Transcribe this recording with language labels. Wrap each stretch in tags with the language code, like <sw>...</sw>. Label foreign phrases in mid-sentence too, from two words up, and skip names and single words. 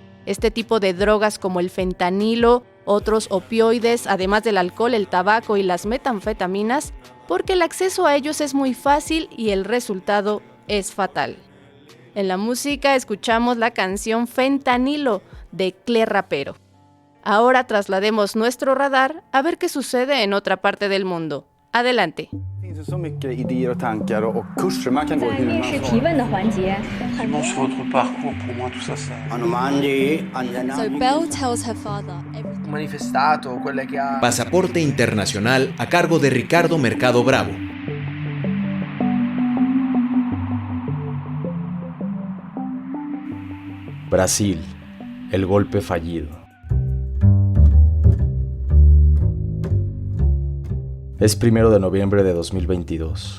<es>Este tipo de drogas como el fentanilo, otros opioides, además del alcohol, el tabaco y las metanfetaminas, porque el acceso a ellos es muy fácil y el resultado es fatal. En la música escuchamos la canción Fentanilo de Cle Rapero. Ahora traslademos nuestro radar a ver qué sucede en otra parte del mundo. Adelante.</es> <sv>Så mycket idéer och tankar och kurser man kan gå hur man vill.</sv> <en>So Belle tells her father.</en> <it>Manifestato, quelle che ha...</it> <es>Pasaporte Internacional a cargo de Ricardo Mercado Bravo. Brasil, el golpe fallido. Es 1 de noviembre de 2022.</es>